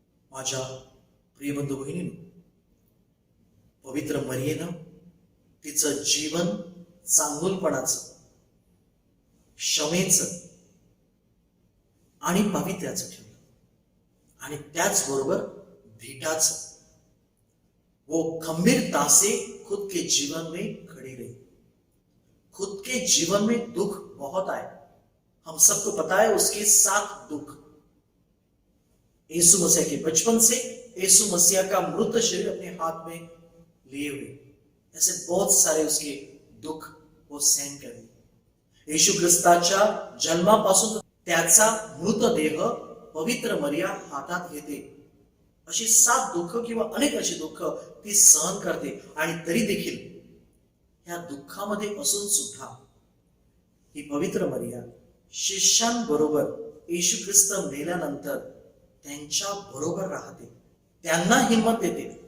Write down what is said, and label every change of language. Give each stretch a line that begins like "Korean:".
Marathi: माझ्या प्रिय बंधू भगिनींनो, पवित्र मरियेनं तिचं जीवन चांगुलपणाचं, क्षमेचं आणि पावित्र्याचं ठेवलं, आणि त्याचबरोबर भेटाचं.
Hindi: वो खंबीरता से खुद के जीवन में खड़ी रही. खुद के जीवन में दुख बहुत आए, हम सबको पता है उसके 7 दुख. यीशु मसीह के बचपन से यीशु मसीह का मृत शरीर अपने हाथ में लिए हुए, ऐसे बहुत सारे उसके दुख वो सहन करले.
Marathi: येशू ख्रिस्ताच्या जन्मापासून त्याचा मृतदेह पवित्र मरिया हातात घेते. अशी 7 दुःख किंवा अनेक अशी दुःख ती सहन करते, आणि तरी देखील ह्या दुःखामध्ये असून सुद्धा ही पवित्र मरिया शिष्यांबरोबर येशू ख्रिस्त मेल्यानंतर त्यांच्या बरोबर राहते, त्यांना हिम्मत देते.